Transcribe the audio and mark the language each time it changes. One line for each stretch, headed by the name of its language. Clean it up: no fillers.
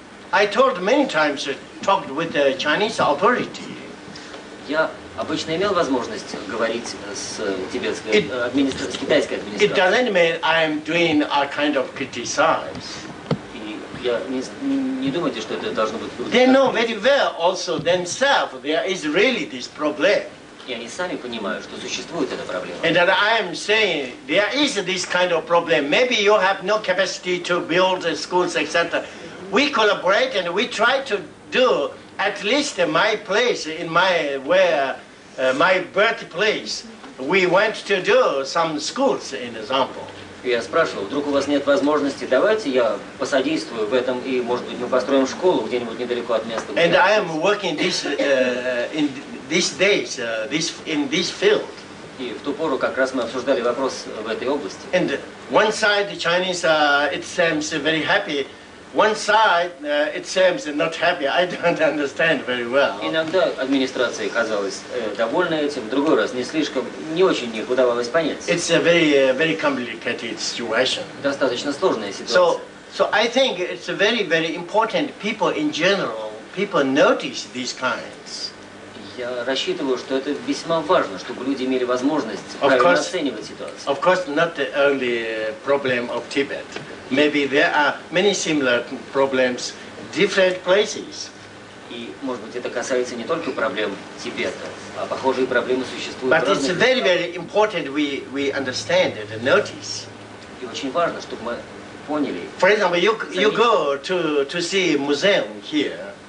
English: I told many times, talked with the Chinese authority.
Russian: Я обычно имел возможность говорить с тибетской с китайской
English: It
Russian: администрацией.
English: doesn't mean I'm doing a kind of criticize.
Russian: И я не думайте, что это должно быть
English: They know very well also themselves there is really this problem.
Russian: И они сами понимают, что существует эта проблема.
English: And that I am saying there is this kind of problem. Maybe you have no capacity to build schools, etc. We collaborate and we try to do at least my place in my my birthplace. We went to do some schools, in example.
Russian: И я спрашивал, вдруг у вас нет возможности, давайте я посодействую в этом, и, может быть, мы построим школу где-нибудь недалеко от места.
English: And I am working in these days in this field.
Russian: И в ту пору как раз мы обсуждали вопрос в этой области.
English: And one side, the Chinese, it seems very happy. One side, it seems not happy. I don't understand very well.
Russian: Иногда администрация казалась довольна этим, в другой раз не очень их удавалось понять.
English: It's a very complicated situation.
Russian: Достаточно сложная ситуация.
English: So I think it's a very important. People in general, people notice these kinds.
Russian: Я рассчитываю, что это весьма важно, чтобы люди имели возможность правильно оценивать ситуацию.
English: Of course, not the only problem of Tibet. Maybe there are many similar problems in different places.
Russian: И, может быть, это касается не только проблем Тибета, а похожие проблемы существуют в
English: But it's
Russian: разных
English: very important we understand and notice.
Russian: И очень важно, чтобы мы поняли.
English: For example, you go to see a museum here.